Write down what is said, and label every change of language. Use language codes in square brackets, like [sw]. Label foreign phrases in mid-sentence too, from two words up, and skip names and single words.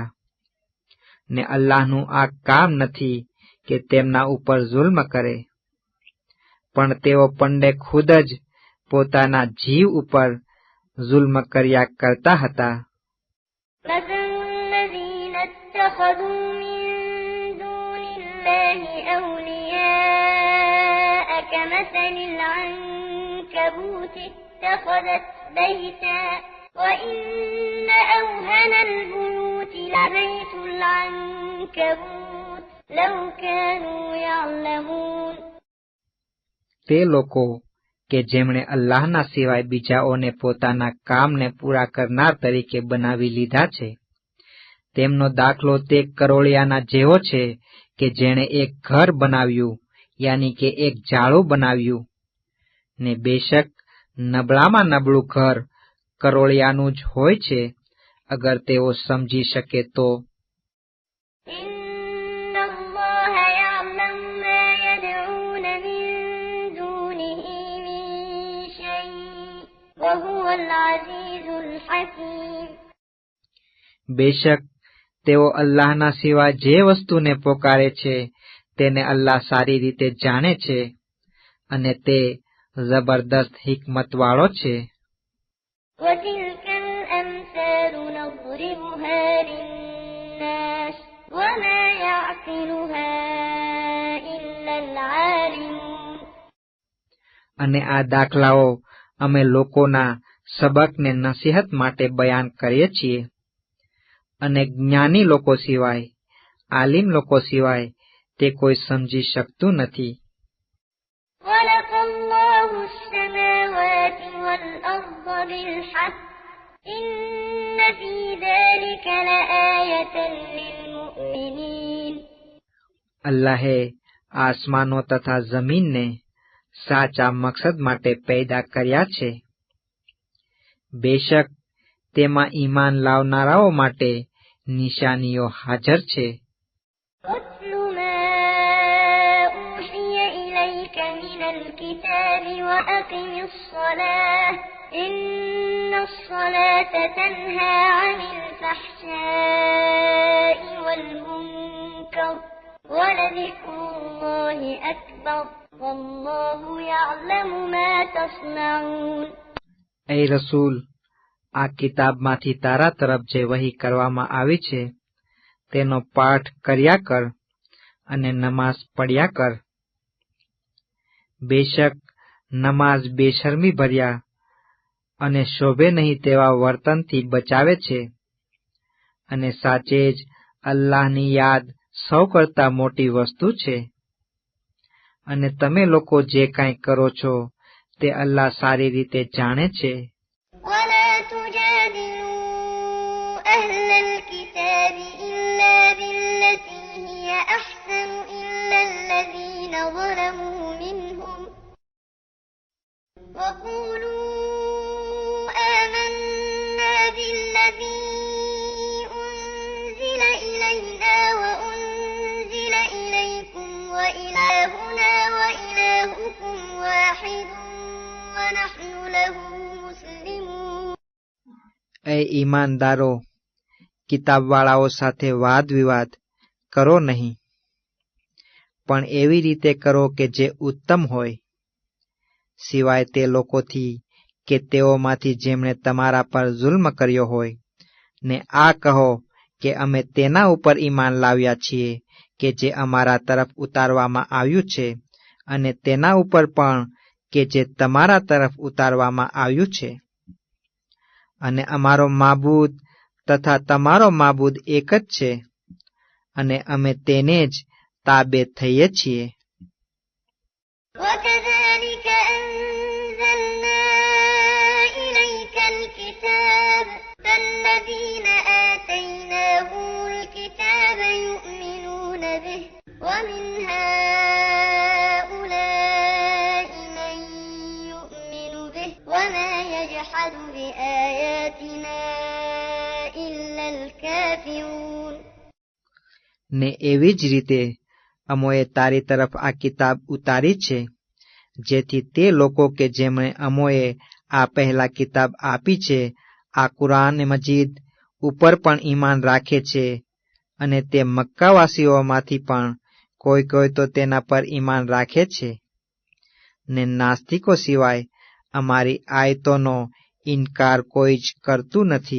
[gu] ને અલ્લાહનું આ કામ નથી કે તેમના ઉપર જુલ્મ કરે, પણ તેઓ પંડે ખુદ જ પોતાના જીવ ઉપર જુલ્મ કર્યા કરતા હતા. [ar] مثل الذين اتخذوا من دون الله أولياء كمثل العنكبوت اتخذت بيتا وإن أوهن البيوت لبيت العنكبوت لو كانوا يعلمون. [gu] તે લોકો કે જેમણે અલ્લાહના સિવાય બીજાઓને પોતાના કામને પૂરા કરનાર તરીકે બનાવી લીધા છે, તેમનો દાખલો તે કરોળિયાના જેવો છે કે જેણે એક ઘર બનાવ્યું, યાની કે એક જાળું બનાવ્યું, ને બેશક નબળામાં નબળું ઘર કરોળિયાનું જ હોય છે, અગર તેઓ સમજી શકે તો. [ar] إن الله يعلم ما يدعون من دونه من شيء وهو العزيز الحكيم. [gu] બેશક તેઓ અલ્લાહના સિવાય જે વસ્તુને પોકારે છે તેને અલ્લાહ સારી રીતે જાણે છે, અને તે જબરદસ્ત હિકમતવાળો છે. [ar] وتلك الأمثال نضربها للناس وما يعقلها إلا العالمون. [gu] અને આ દાખલાઓ અમે લોકોના સબકને નસીહત માટે બયાન કરીએ છીએ, અને જ્ઞાની લોકો સિવાય, આલિમ લોકો સિવાય તે કોઈ સમજી શકતું નથી. [ar] خلق الله السماوات والأرض بالحق إن في ذلك لآية للمؤمنين. [gu] અલ્લાહે આસમાનો તથા જમીનને સાચા મકસદ માટે પેદા કર્યા છે. બેશક તેમાં ઈમાન લાવનારાઓ માટે નિશાનીઓ હાજર છે. [ar] واتل ما أوحي إليك من الكتاب وأقم الصلاة إن الصلاة تنهى عن الفحشاء والمنكر ولذكر الله أكبر والله يعلم ما تصنعون. [gu] એ રસૂલ, આ કિતાબમાંથી તારા તરફ જે વહી કરવામાં આવી છે તેનો પાઠ કર્યા કર અને નમાઝ પડ્યા કર. બેશક નમાઝ બેશરમી ભર્યા અને શોભે નહીં તેવા વર્તનથી બચાવે છે, અને સાચે જ અલ્લાહની યાદ સૌ કરતા મોટી વસ્તુ છે. અને તમે લોકો જે કાંઈ કરો છો તે અલ્લાહ સારી રીતે જાણે છે. [ar] ولا تجادلوا أهل الكتاب إلا بالتي هي أحسن إلا الذين ظلموا منهم وقولوا آمنا بالذي أنزل إلينا وأنزل إليكم وإلهنا وإلهكم واحد ونحن له مسلمون. [gu] એ ઈમાનદારો, કિતાબવાળાઓ સાથે વાદ વિવાદ કરો નહીં, પણ એવી રીતે કરો કે જે ઉત્તમ હોય, સિવાય તે લોકોથી કે તેઓમાંથી જેમણે તમારા પર જુલ્મ કર્યો હોય, ને આ કહો કે અમે તેના ઉપર ઈમાન લાવ્યા છીએ કે જે અમારા તરફ ઉતારવામાં આવ્યું છે, અને તેના ઉપર પણ કે જે તમારા તરફ ઉતારવામાં આવ્યું છે, અને અમારો માબૂદ તથા તમારો માબૂદ એક જ છે, અને અમે તેને જ તાબે થઈએ છીએ. [ar] وكذلك أنزلنا إليك الكتاب فالذين آتيناهم الكتاب يؤمنون به ومن هؤلاء من يؤمن به وما يجحد بآياتنا إلا الكافرون. [gu] ને એવી જ રીતે અમોએ તારી તરફ આ કિતાબ ઉતારી છે, જેથી તે લોકો કે જેમણે અમોએ આ પહેલા કિતાબ આપી છે, આ કુરાન મજીદ ઉપર પણ ઈમાન રાખે છે, અને તે મક્કાવાસીઓમાંથી પણ કોઈ તો તેના પર ઈમાન રાખે છે, ને નાસ્તિકો સિવાય અમારી આયતોનો ઇનકાર કોઈ જ કરતું નથી.